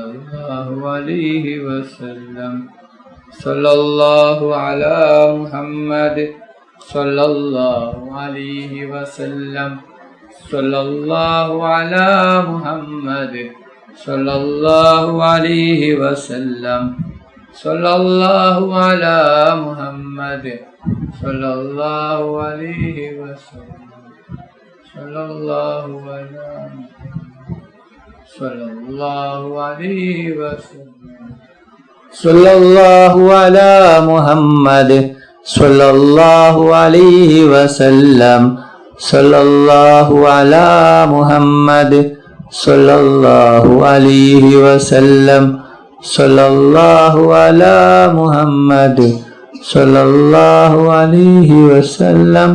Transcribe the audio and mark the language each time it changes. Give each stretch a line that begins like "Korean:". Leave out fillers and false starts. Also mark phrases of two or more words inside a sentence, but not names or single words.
Arabic: الله عليه وسلم صلى الله على محمد صلى الله عليه وسلم صلى الله على محمد صلى الله عليه وسلم صلى الله على محمد صلى الله عليه وسلم صلى الله على صلى الله عليه وسلم صلى الله على محمد صلى الله عليه وسلم. صلى الله على محمد صلى الله عليه وسلم. صلى الله على محمد صلى الله عليه وسلم.